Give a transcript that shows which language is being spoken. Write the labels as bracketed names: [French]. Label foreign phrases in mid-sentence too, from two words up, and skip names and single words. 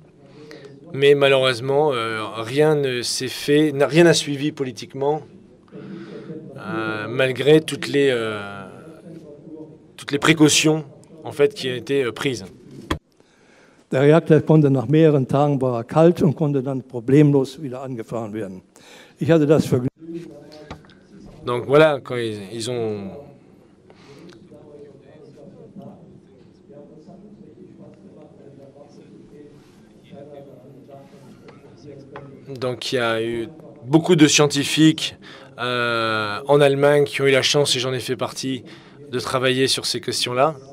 [French] Mais malheureusement, rien ne s'est fait, rien n'a suivi politiquement, malgré toutes les précautions en fait, qui ont été prises. [German] Der Reaktor konnte nach mehreren Tagen war er kalt und konnte dann problemlos wieder angefahren werden. Ich hatte das Vergnügen. [French] Donc voilà, quand ils ont donc il y a eu beaucoup de scientifiques en Allemagne qui ont eu la chance, et j'en ai fait partie, de travailler sur ces questions-là.